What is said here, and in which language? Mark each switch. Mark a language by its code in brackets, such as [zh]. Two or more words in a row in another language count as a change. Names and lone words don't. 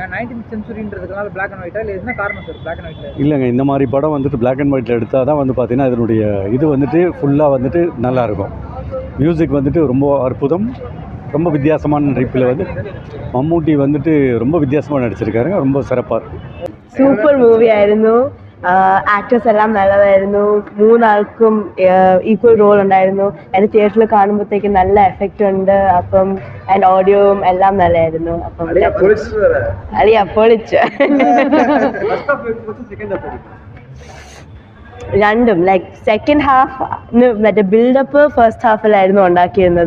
[ta] 19th சென்ச்சுரின்றதுனால [en] black and white [ta] இல்லை என்ன காரணம் சார் [en] black and white? [ta] இல்லைங்க, இந்த மாதிரி படம் வந்துட்டு [en] black and white [ta] எடுத்தால் தான் வந்து பார்த்தீங்கன்னா இதனுடைய இது வந்துட்டு ஃபுல்லாக வந்துட்டு நல்லாயிருக்கும். மியூசிக் வந்துட்டு ரொம்ப அற்புதம். ரொம்ப வித்தியாசமான ட்ரிப்பில் வந்து மம்முட்டி வந்துட்டு ரொம்ப வித்தியாசமாக நடிச்சிருக்காருங்க. ரொம்ப சிறப்பாக இருக்குது. [en] super movie [ml] ആയിരുന്നു. ആക്ടേഴ്സ് എല്ലാം നല്ലതായിരുന്നു. 3 ആൾക്കും [en] equal role [ml] ഉണ്ടായിരുന്നു. എൻ്റെ തിയേറ്ററിൽ കാണുമ്പോഴത്തേക്ക് നല്ല എഫക്റ്റ് ഉണ്ട്. അപ്പം [en] and audio [ml] എല്ലാം നല്ലതായിരുന്നു. അപ്പം അളിയ പൊളിച്ച് രണ്ടും [en] second half [ml] മറ്റേ ബിൽഡപ്പ് [en] first half [ml] ഉണ്ടാക്കിയിരുന്നത്.